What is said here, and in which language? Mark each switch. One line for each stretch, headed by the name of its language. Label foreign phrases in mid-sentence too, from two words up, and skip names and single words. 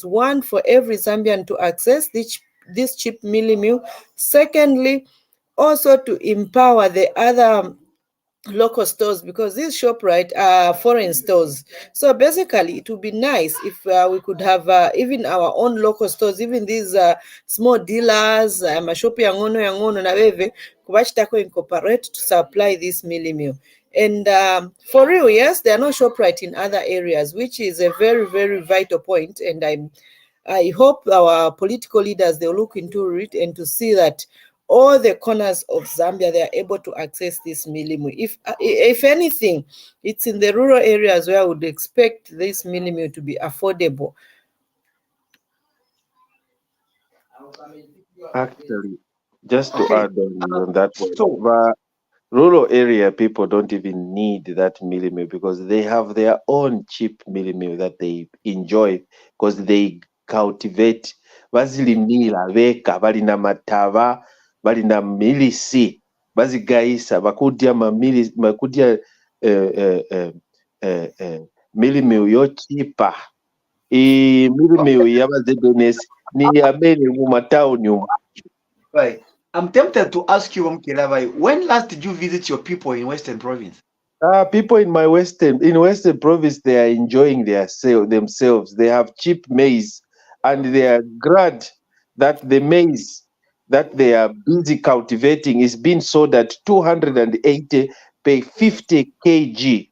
English: One, for every Zambian to access this cheap mealie meal. Secondly, also to empower the other local stores, because these ShopRite are foreign stores. So basically, it would be nice if we could have even our own local stores, even these small dealers,
Bemba: mashopi yangono na beve, kubachitako
English: incorporate to supply this mealie meal. And for real, yes, there are no ShopRite in other areas, which is a very, very vital point. And I hope our political leaders, they'll look into it and to see that all the corners of Zambia, they are able to access this mealie meal. If anything, it's in the rural areas where I would expect this mealie meal to be affordable. Actually, just to add on that one, rural area people don't even need that mealie meal because they have their own cheap mealie meal that they enjoy because they cultivate.
Nyanja: Bazilimira beka balina mataba balina milisi bazigayisa bakudya
English: mealie meal
Nyanja: yochipa
English: mealie meal
Nyanja: yaba ZNS ni yabene mu matawuni.
English: Right. I'm tempted to ask you, Mukelabai, when last did you visit your people in Western Province? People in Western Province, they are enjoying themselves. They have cheap maize, and they are glad that the maize that they are busy cultivating is being sold at 280 per 50 kg.